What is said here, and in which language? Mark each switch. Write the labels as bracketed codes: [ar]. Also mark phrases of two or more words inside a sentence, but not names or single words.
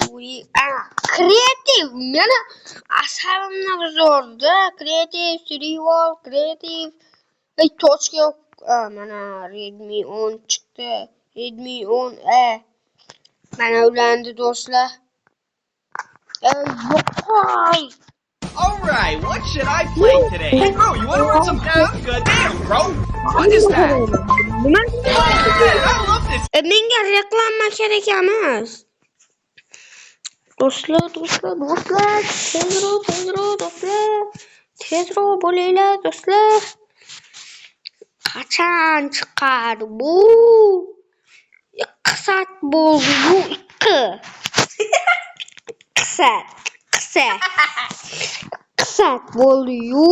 [uz] Kreativ. Meni asabimni buzardi. Kreativ, survival, kreativ. Tochka mana Redmi 10 chiqdi. Redmi 10A. Mana ulandi do'stlar. Yo'qol. [en] Alright, what should I play today? Hey bro, you wanna run some down? Good damn, bro! What is that? I love this! [uz] Menga reklama kerak emas. Do'stlar, tezroq bo'linglar do'stlar. Qachon chiqadi bu? 2 soat bo'ldi bu 2 soat bo'ldi-yu.